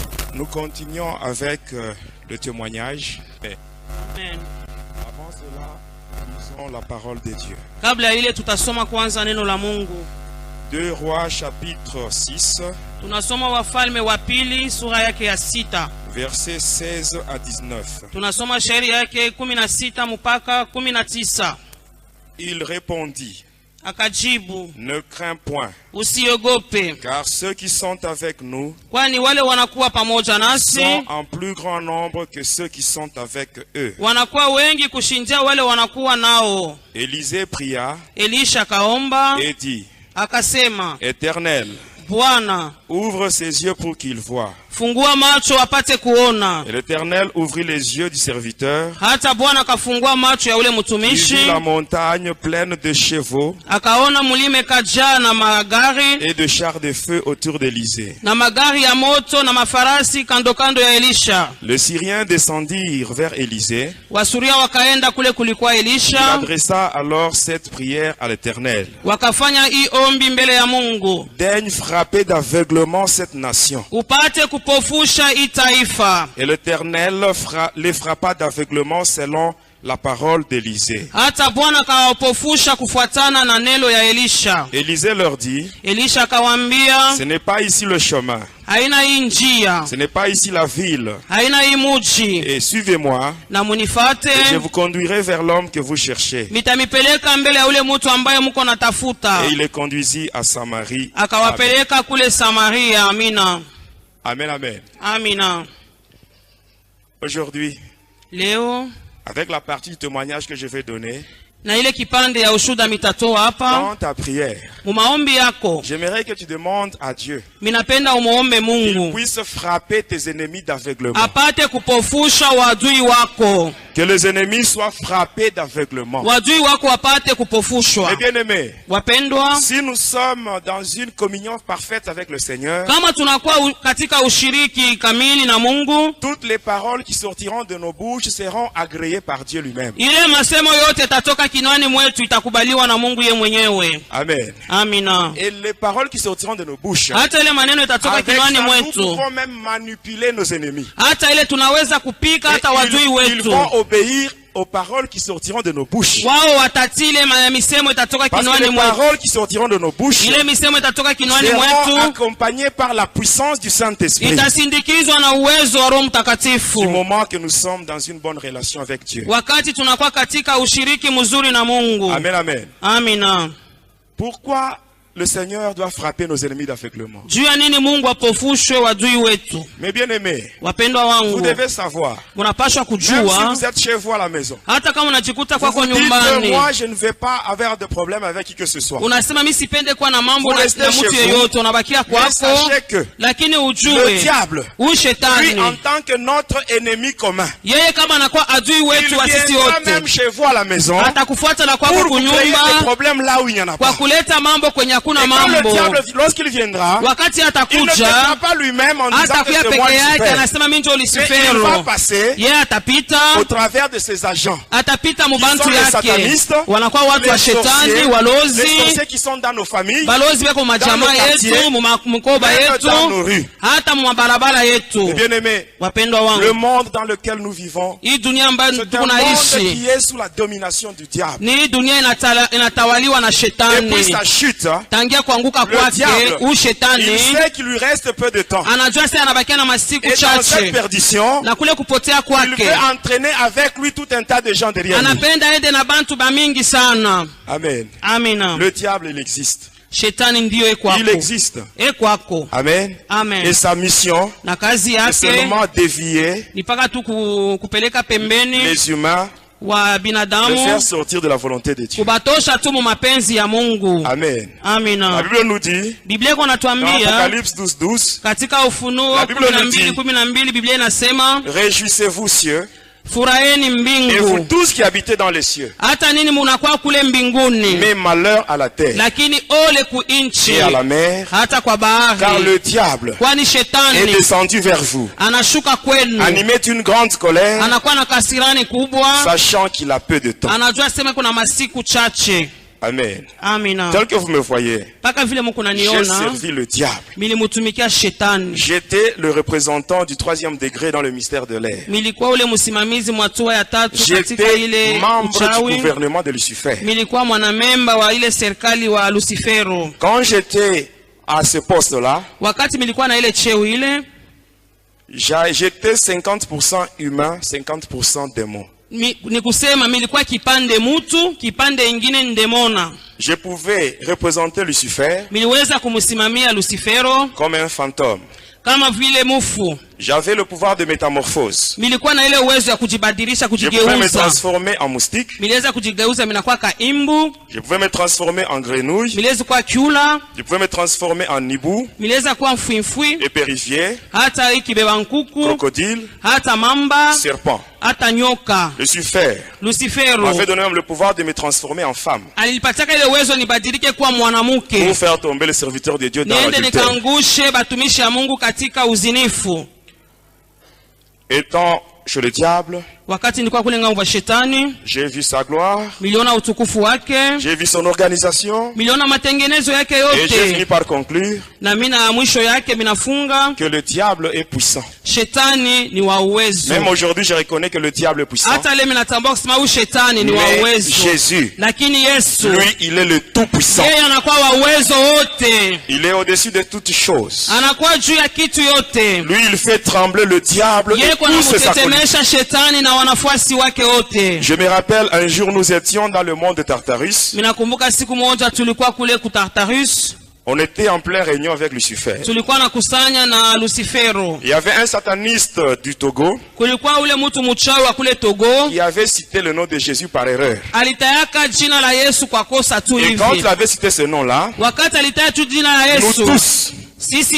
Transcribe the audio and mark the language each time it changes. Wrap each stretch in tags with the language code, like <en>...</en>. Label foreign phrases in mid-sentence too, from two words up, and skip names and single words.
<fr>Nous continuons avec le témoignage. Amen. Avant cela, lisons la parole de Dieu.</fr> <sw>Kabla ile tutasoma kwanza neno la Mungu.</sw> <fr>2 Rois chapitre 6.</fr> <sw>Tunasoma Wafalme wa pili sura yake ya 6.</sw> <fr>Versets 16 à 19.</fr> <sw>Tunasoma shairi yake 16 mpaka 19.</sw> <fr>Il répondit:</fr> <sw>Akajibu,</sw> <fr>ne crains point,</fr> <sw>usiogope,</sw> <fr>car ceux qui sont avec nous</fr> <sw>kwani wale wanakuwa pamoja nasi</sw> <fr>sont en plus grand nombre que ceux qui sont avec eux.</fr> <sw>wanakuwa wengi kushindia wale wanakuwa nao.</sw> <fr>Élisée pria</fr> <sw>Elisha kaomba</sw> <fr>et dit:</fr> <sw>akasema,</sw> <fr>Éternel,</fr> <sw>Bwana,</sw> <fr>ouvre ses yeux pour qu'il voie.</fr> <sw>fungua macho apate kuona.</sw> <fr>Et l'Éternel ouvrit les yeux du serviteur.</fr> <sw>Hata Bwana kafungua macho ya ule</sw> <fr>Il vit</fr> <sw>mtumishi,</sw> <fr>la montagne pleine de chevaux</fr> <sw>akaona mulime kajaa na magari</sw> <fr>et de chars de feu autour d'Élysée.</fr> <sw>na magari ya moto na mafarasi kando kando ya Elisha.</sw> <fr>Les Syriens descendirent vers Élysée.</fr> <sw>Wasuria wakaenda kule kulikuwa</sw> <fr>Il</fr> <sw>Elisha,</sw> <fr>adressa alors cette prière à l'Éternel:</fr> <sw>wakafanya hii ombi mbele ya Mungu,</sw> <fr>daigne frapper d'aveuglement cette nation.</fr> <sw>upate kupofusha hii taifa.</sw> <fr>Et l'Éternel les frappa d'aveuglement selon la parole d'Élysée.</fr> <sw>Hata Bwana kawapofusha kufuatana na neno ya Elisha.</sw> <fr>Élisée leur dit:</fr> <sw>Elisha akawaambia,</sw> <fr>ce n'est pas ici le chemin,</fr> <sw>haina hii njia,</sw> <fr>ce n'est pas ici la ville.</fr> <sw>haina hii muji,</sw> <fr>Et suivez-moi,</fr> <sw>na munifate,</sw> <fr>et je vous conduirai vers l'homme que vous cherchez.</fr> <sw>mitamipeleka mbele ya ule mtu ambaye mko natafuta.</sw> <fr>Et il les conduisit à Samarie.</fr> <sw>Akawapeleka kule Samaria. Amina.</sw> <fr>Amen, amen.</fr> <sw>Amina.</sw> <fr>Aujourd'hui,</fr> <sw>Leo</sw> <fr>avec la partie du témoignage que je vais donner,</fr> <sw>na ile kipande ya ushuda mitatoa hapa</sw> <fr>dans ta prière,</fr> <sw>mu maombi yako,</sw> <fr>j'aimerais que tu demandes à Dieu</fr> <sw>minapenda umuombe</sw> <fr>qu'il</fr> <sw>Mungu</sw> <fr>puisse frapper tes ennemis d'aveuglement.</fr> <sw>apate kupofusha wadui wako,</sw> <fr>Que les ennemis soient frappés d'aveuglement.</fr> <sw>wadui wako apate kupofushwa.</sw> <fr>Mes bien-aimés,</fr> <sw>Wapendwa,</sw> <fr>si nous sommes dans une communion parfaite avec le Seigneur,</fr> <sw>kama tunakuwa katika ushiriki kamili na Mungu,</sw> <fr>toutes les paroles qui sortiront de nos bouches seront agréées par Dieu lui-même.</fr> <sw>ile masemo yote tatoka kinwani mwetu itakubaliwa na Mungu ye mwenyewe.</sw> <fr>Amen.</fr> <sw>Amina.</sw> <fr>Et les paroles qui sortiront de nos bouches,</fr> <sw>Hata ile maneno itatoka</sw> <fr>avec</fr> <sw>kinwani</sw> <fr>ça, nous</fr> <sw>mwetu,</sw> <fr>pouvons même manipuler nos ennemis.</fr> <sw>hata ile tunaweza kupika</sw> <fr>Et</fr> <sw>hata wadui</sw> <fr>ils</fr> <sw>wetu.</sw> <fr>vont obéir aux paroles qui sortiront de nos bouches.</fr> <sw>Wao watatile misemo itatoka</sw> <fr>Parce que</fr> <sw>kinwani</sw> <fr>les</fr> <sw>mwetu.</sw> <fr>paroles qui sortiront de nos bouches</fr> <sw>Ile misemo itatoka kinwani</sw> <fr>seront</fr> <sw>mwetu</sw> <fr>accompagnées par la puissance du Saint-Esprit.</fr> <sw>itasindikizwa na uwezo wa Roho Mtakatifu.</sw> <fr>Du moment que nous sommes dans une bonne relation avec Dieu.</fr> <sw>Wakati tunakuwa katika ushiriki mzuri na Mungu.</sw> <fr>Amen, amen.</fr> <sw>Amina.</sw> <fr>Pourquoi le Seigneur doit frapper nos ennemis d'aveuglement?</fr> <sw>Juu ya nini Mungu apofushwe wadui wetu?</sw> <fr>Mes bien-aimés,</fr> <sw>Wapendwa</sw> <fr>vous</fr> <sw>wangu,</sw> <fr>devez savoir,</fr> <sw>munapaswa</sw> <fr>même si</fr> <sw>kujua,</sw> <fr>vous êtes chez vous à la maison,</fr> <sw>hata kama unajikuta</sw> <fr>vous</fr> <sw>kwako</sw> <fr>vous dites que</fr> <sw>nyumbani,</sw> <fr>moi je ne vais pas avoir de problème avec qui que ce soit.</fr> <sw>unasema mimi sipende kuwa na mambo</sw> <fr>Vous</fr> <sw>na</sw> <fr>restez</fr> <sw>mtu</sw> <fr>chez</fr> <sw>yeyote, unabakia</sw> <fr>Mais</fr> <sw>kwako,</sw> <fr>sachez que</fr> <sw>lakini</sw> <fr>le</fr> <sw>ujue</sw> <fr>diable,</fr> <sw>huyu</sw> <fr>lui</fr> <sw>shetani</sw> <fr>en tant que notre ennemi commun,</fr> <sw>yeye kama anakuwa adui</sw> <fr>il</fr> <sw>wetu wa sisi</sw> <fr>viendra même</fr> <sw>wote,</sw> <fr>chez vous à la maison</fr> <sw>atakufuata na kwako</sw> <fr>pour vous créer des</fr> <sw>kunyumba</sw> <fr>problèmes là où il n'y en a</fr> <sw>kwa</sw> <fr>pas.</fr> <sw>kuleta mambo kwenye hakuna</sw> <fr>Et quand le</fr> <sw>mambo.</sw> <fr>diable, lorsqu'il viendra,</fr> <sw>Wakati</sw> <fr>il ne viendra</fr> <sw>atakuja,</sw> <fr>pas lui-même en disant que</fr> <sw>atakuya</sw> <fr>c'est moi</fr> <sw>peke yake,</sw> <fr>Lucifer.</fr> <sw>anasema mimi ndio</sw> <fr>Mais il va</fr> <sw>Lucifero.</sw> <fr>passer</fr> <sw>Yeye atapita,</sw> <fr>au travers de ses agents.</fr> <sw>atapita</sw> <fr>Qui sont</fr> <sw>mubantu</sw> <fr>les</fr> <sw>yake,</sw> <fr>satanistes,</fr> <sw>wanakuwa watu wa</sw> <fr>les sorciers,</fr> <sw>shetani,</sw> <fr>les</fr> <sw>walozi,</sw> <fr>sorciers qui sont dans nos familles,</fr> <sw>balozi beko majamaa</sw> <fr>dans nos</fr> <sw>yetu,</sw> <fr>quartiers,</fr> <sw>mkoba</sw> <fr>même</fr> <sw>yetu,</sw> <fr>dans nos rues.</fr> <sw>hata mwabarabara yetu.</sw> <fr>Bien-aimés,</fr> <sw>Wapendwa</sw> <fr>le</fr> <sw>wangu,</sw> <fr>monde dans lequel nous vivons,</fr> <sw>hii dunia ambayo</sw> <fr>c'est un</fr> <sw>tuko</sw> <fr>monde</fr> <sw>naishi</sw> <fr>qui est sous la domination du diable.</fr> <sw>ni hii dunia inatawaliwa na</sw> <fr>Et puis</fr> <sw>shetani.</sw> <fr>sa chute,</fr> <sw>Tangia kuanguka</sw> <fr>le</fr> <sw>kwake,</sw> <fr>diable,</fr> <sw>huyu</sw> <fr>il</fr> <sw>shetani</sw> <fr>sait qu'il lui reste peu de temps.</fr> <sw>anajua sasa anabakia na masiku</sw> <fr>Et dans cette</fr> <sw>chache,</sw> <fr>perdition,</fr> <sw>na kule kupotea</sw> <fr>il</fr> <sw>kwake</sw> <fr>veut entraîner avec lui tout un tas de gens derrière lui.</fr> <sw>anapenda ende na bantu bamingi sana.</sw> <fr>Amen.</fr> <sw>Amina.</sw> <fr>Le diable, il existe.</fr> <sw>Shetani ndiyo ekwako,</sw> <fr>Il existe.</fr> <sw>ekwako.</sw> <fr>Amen.</fr> <sw>Amen.</sw> <fr>Et sa mission,</fr> <sw>Na kazi</sw> <fr>c'est</fr> <sw>yake</sw> <fr>seulement dévier</fr> <sw>ni paka tu kupeleka pembeni</sw> <fr>les humains,</fr> <sw>wa</sw> <fr>de</fr> <sw>binadamu,</sw> <fr>faire sortir de la volonté de Dieu.</fr> <sw>kubatosha tu mu mapenzi ya Mungu.</sw> <fr>Amen. La</fr> <sw>Amina.</sw> <fr>Bible nous dit,</fr> <sw>Biblia iko</sw> <fr>dans</fr> <sw>natuambia</sw> <fr>Apocalypse 12:12,</fr> <sw>katika Ufunuo</sw> <fr>La Bible nous dit,</fr> <sw>12:12, Biblia inasema</sw> <fr>réjouissez-vous cieux,</fr> <sw>furaheni</sw> <fr>et vous</fr> <sw>mbingu,</sw> <fr>tous qui habitez dans les cieux.</fr> <sw>hata nini munakuwa kule mbinguni,</sw> <fr>Mais malheur à la terre</fr> <sw>lakini ole ku inchi,</sw> <fr>et à la mer,</fr> <sw>hata kwa</sw> <fr>car</fr> <sw>bahari,</sw> <fr>le diable</fr> <sw>kwani</sw> <fr>est</fr> <sw>shetani</sw> <fr>descendu vers vous,</fr> <sw>anashuka kwenu,</sw> <fr>animé d'une grande colère,</fr> <sw>anakuwa na kasirani kubwa,</sw> <fr>sachant qu'il a peu de temps.</fr> <sw>anajua sema kuna masiku chache.</sw> <fr>Amen.</fr> <sw>Amina.</sw> <fr>Tel que vous me voyez,</fr> <sw>Mpaka vile mko</sw> <fr>j'ai</fr> <sw>naniona,</sw> <fr>servi le diable.</fr> <sw>milimutumikia shetani.</sw> <fr>J'étais le représentant du 3e degré dans le mystère de l'air.</fr> <sw>Milikuwa ule msimamizi mwa hatua ya tatu katika</sw> <fr>J'étais</fr> <sw>ile</sw> <fr>membre du</fr> <sw>uchawi.</sw> <fr>gouvernement de Lucifer.</fr> <sw>Milikuwa mwanamemba wa ile serikali wa Lucifero.</sw> <fr>Quand j'étais à ce poste-là,</fr> <sw>Wakati milikuwa na ile cheo ile,</sw> <fr>j'étais 50% humain, 50% démon.</fr> <sw>ni kusema milikuwa kipande mutu, kipande ingine ndemona.</sw> <fr>Je pouvais représenter Lucifer</fr> <sw>Miliweza kumsimamia Lucifero</sw> <fr>comme un fantôme.</fr> <sw>kama vile mufu.</sw> <fr>J'avais le pouvoir de métamorphose.</fr> <sw>Milikuwa na ile uwezo ya kujibadilisha,</sw> <fr>Je pouvais me</fr> <sw>kujigeuza.</sw> <fr>transformer en moustique.</fr> <sw>Miliweza kujigeuza minakuwa ka imbu,</sw> <fr>Je pouvais me transformer en grenouille.</fr> <sw>miliweza kuwa kyula,</sw> <fr>Je pouvais me transformer en hibou,</fr> <sw>miliweza kuwa mfwimfwi,</sw> <fr>épérivier,</fr> <sw>hata ikibeba nkuku,</sw> <fr>crocodile,</fr> <sw>hata mamba,</sw> <fr>serpent.</fr> <sw>hata nyoka.</sw> <fr>Lucifer</fr> <sw>Lucifero</sw> <fr>m'avait donné même le pouvoir de me transformer en femme</fr> <sw>alipataka ile uwezo nibadilike kuwa mwanamke,</sw> <fr>pour faire tomber les serviteurs de Dieu dans</fr> <sw>niende</sw> <fr>l'adultère.</fr> <sw>nikaangushe batumishi ya Mungu katika uzinifu.</sw> <fr>Étant chez le diable,</fr> <sw>Wakati nilikuwa kule ngambo ya shetani,</sw> <fr>j'ai vu sa gloire,</fr> <sw>miliona utukufu wake,</sw> <fr>j'ai vu son organisation,</fr> <sw>miliona matengenezo yake</sw> <fr>et j'ai fini</fr> <sw>yote,</sw> <fr>par conclure</fr> <sw>na mina mwisho yake minafunga</sw> <fr>que le diable est puissant.</fr> <sw>shetani ni wa uwezo.</sw> <fr>Même aujourd'hui, je reconnais que le diable est puissant.</fr> <sw>Hata leo minatambua kusema huyu shetani ni wa</sw> <fr>Mais</fr> <sw>uwezo,</sw> <fr>Jésus,</fr> <sw>lakini Yesu</sw> <fr>lui, il est le tout-puissant.</fr> <sw>yeye anakuwa wa uwezo wote,</sw> <fr>Il est au-dessus de toutes choses.</fr> <sw>anakuwa juu ya kitu yote.</sw> <fr>Lui, il fait trembler le diable</fr> <sw>Yeye</sw> <fr>et</fr> <sw>kwa</sw> <fr>tous ses acolytes.</fr> <sw>anamutetemesha shetani na wanafuasi wake wote.</sw> <fr>Je me rappelle, un jour, nous étions dans le monde de Tartarus.</fr> <sw>Minakumbuka siku moja tulikuwa kule kutartarus,</sw> <fr>On était en pleine réunion avec Lucifer.</fr> <sw>tulikuwa nakusanya na Lucifero.</sw> <fr>Il y avait un sataniste du Togo</fr> <sw>Kulikuwa ule mtu mchawi wa kule Togo,</sw> <fr>qui avait cité le nom de Jésus par erreur.</fr> <sw>alitayaka jina la Yesu kwa kosa tu</sw> <fr>Et quand il</fr> <sw>hivi.</sw> <fr>avait cité ce nom-là,</fr> <sw>Wakati alitaya tu jina la</sw> <fr>nous</fr> <sw>Yesu,</sw> <fr>tous</fr> <sw>sisi</sw>